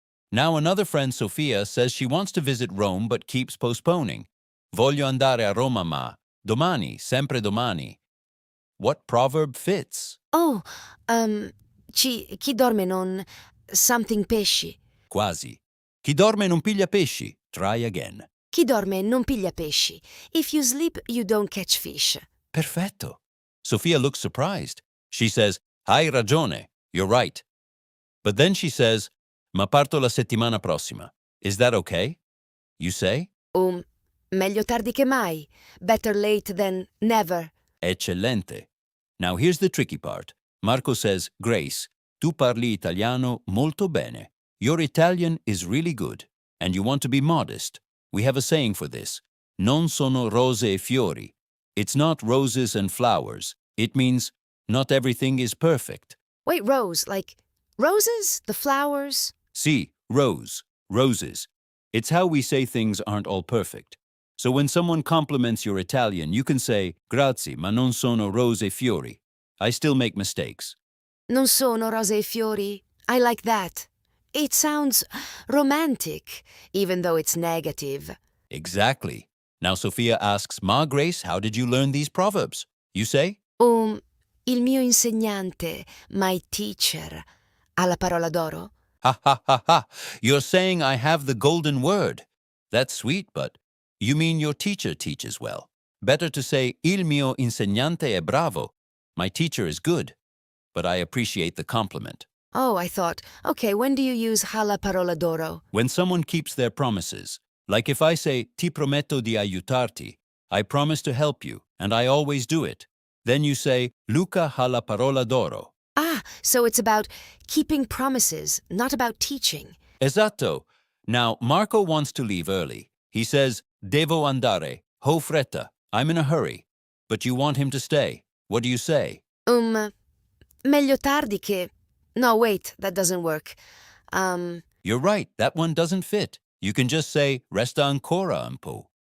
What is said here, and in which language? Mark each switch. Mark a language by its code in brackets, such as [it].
[en] Now another friend, Sofia, says she wants to visit Rome but keeps postponing. [it] Voglio andare a Roma ma domani, sempre domani. [en] What proverb fits? [it] Oh, chi dorme non something pesci. Quasi. Chi dorme non piglia pesci. [en] Try again. [it] Chi dorme non piglia pesci. [en] If you sleep, you don't catch fish. [it] Perfetto. [en] Sofia looks surprised. She says, [it] hai ragione, [en] you're right. But then she says, [it] ma parto la settimana prossima. [en] Is that okay? You say? [it] Meglio tardi che mai. [en] Better late than never. [it] Eccellente. [en] Now here's the tricky part. [it] Marco says, Grace, tu parli italiano molto bene. [en] Your Italian is really good, and you want to be modest. We have a saying for this. [it] Non sono rose e fiori. [en] It's not roses and flowers. It means not everything is perfect. Wait, rose, like roses? The flowers? [it] Sì, rose, roses. [en] It's how we say things aren't all perfect. So when someone compliments your Italian, you can say, [it] grazie, ma non sono rose e fiori. [en] I still make mistakes. [it] Non sono rose e fiori. [en] I like that. It sounds romantic, even though it's negative. Exactly. Now Sophia asks, Ma Grace, how did you learn these proverbs? You say? [it] Il mio insegnante, [en] my teacher, [it] ha la parola d'oro? Ha ha ha ha. [en] You're saying I have the golden word. That's sweet, but you mean your teacher teaches well. Better to say, [it] il mio insegnante è bravo. [en] My teacher is good. But I appreciate the compliment. Oh, I thought, okay, when do you use [it] ha la parola d'oro? [en] When someone keeps their promises, like if I say, [it] ti prometto di aiutarti, [en] I promise to help you, and I always do it. Then you say, [it] Luca ha la parola d'oro. [en] Ah, so it's about keeping promises, not about teaching. [it] Esatto. [en] Now, Marco wants to leave early. He says, [it] Devo andare. Ho fretta. [en] I'm in a hurry. But you want him to stay. What do you say? [it] Meglio tardi che... [en] No, wait, that doesn't work. You're right, that one doesn't fit. You can just say, [it] resta ancora un po'.